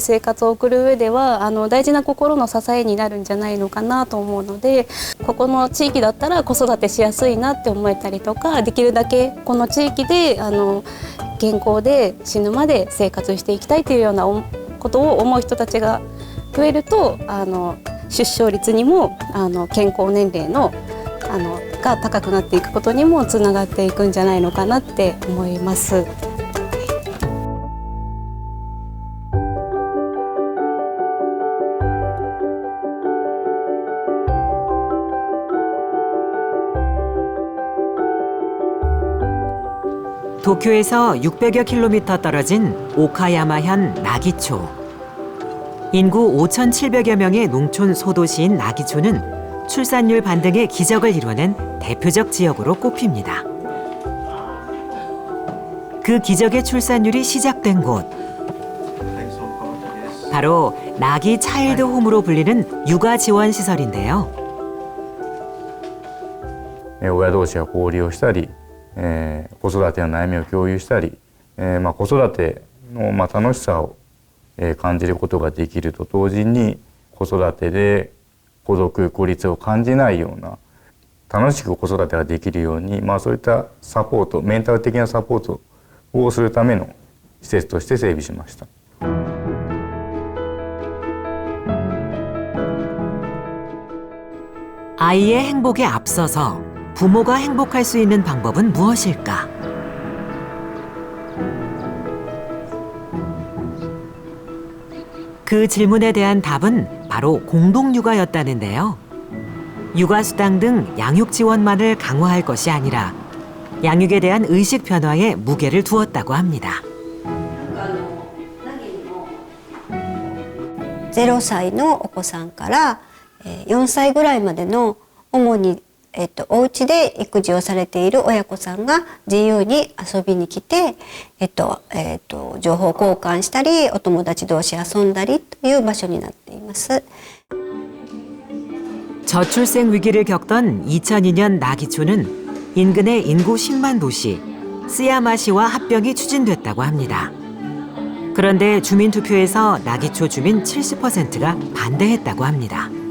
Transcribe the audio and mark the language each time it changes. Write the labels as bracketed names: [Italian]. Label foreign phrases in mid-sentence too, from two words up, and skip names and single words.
[Japanese] 生活を送る上では大事な心の支えになるんじゃないのかなと思うので、ここの地域だったら子育てしやすいなって思えたりとか、できるだけこの地域で健康で死ぬまで生活していきたいというようなことを思う人たちが増えると出生率にも健康年齢のが高くなっていくことにもつながっていくんじゃないのかなって思います。 [Korean] 도쿄에서 600여 킬로미터 떨어진 오카야마현 나기초. 인구 5,700여 명의 농촌 소도시인 나기초는 출산율 반등의 기적을 이뤄낸 대표적 지역으로 꼽힙니다. 그 기적의 출산율이 시작된 곳, 바로 나기 차일드 홈으로 불리는 육아 지원 시설인데요. [Japanese] 親同士が交流をしたり、子育ての悩みを共有したり、子育ての楽しさを感じることができると同時に、子育てで孤独孤立を感じないような楽しく子育てができるように、そういったサポート、メンタル的なサポートをするための施設として整備しました。 [Korean] 아이의 행복에 앞서서 부모가 행복할 수 있는 방법은 무엇일까? 그 질문에 대한 답은 바로 공동육아였다는데요. 육아수당 등 양육 지원만을 강화할 것이 아니라 양육에 대한 의식 변화에 무게를 두었다고 합니다. [Japanese] 0 歳のお子さんから4歳ぐらいまでの主にお家で育児をされている親子さんが自由に遊びに来て、情報交換したりお友達同士遊んだりという場所になっています。 [Korean] 저출생 위기를 겪던 2002년 나기초는 인근의 인구 10만 도시 쓰야마시와 합병이 추진됐다고 합니다. 그런데 주민투표에서 나기초 주민 70%가 반대했다고 합니다.